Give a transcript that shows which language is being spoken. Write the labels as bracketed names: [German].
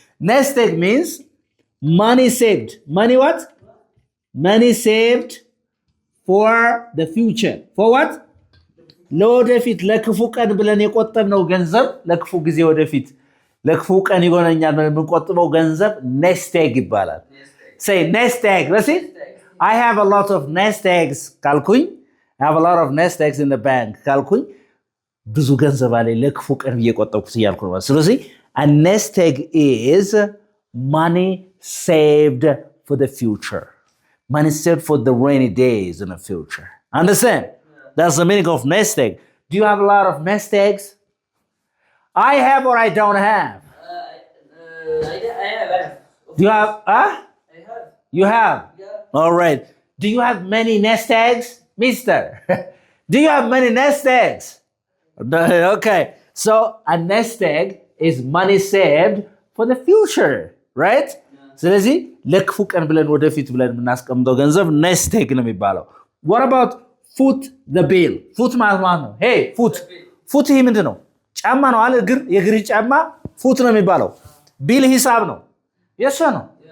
[English] Nest egg means money saved. Money what? Money saved for the future. For what? [Amharic] ለወደፊት ለክፉ ቀን ብለን የቆጠብነው ገንዘብ ለክፉ ጊዜ ወደፊት ለክፉ ቀን ይጎነኛል ብለን የምንቆጥበው ገንዘብ nest egg ይባላል። [English] Say nest egg. Let's see. I have a lot of nest eggs [Amharic] ካልኩኝ [English] I have a lot of nest eggs in the bank [Amharic] ካልኩኝ ብዙ ገንዘብ አለ ለክፉ ቀን እየቆጠብኩት እያልኩ ነው። ስለዚህ [English] a nest egg is money saved for the future. Money saved for the rainy days in the future. Understand? Yeah. That's the meaning of nest egg. Do you have a lot of nest eggs? I have or I don't have? I have. Do you have? I have. You have? Yeah. All right. Do you have many nest eggs, mister? Do you have many nest eggs? Okay. So a nest egg is money saved for the future, right? [Amharic] ስለዚህ ለክፉ ቀን ብለን ወደፊት ብለን የምናስቀምጠው ገንዘብ nest egg ነው የሚባለው። [English] What about foot the bill? [Amharic] foot ማለት ነው። [English] Hey, [Amharic] foot ይሄ ምንድነው? ጫማ ነው አይደል? የእግር ጫማ foot ነው የሚባለው። bill ሂሳብ ነው። የሱ ነው።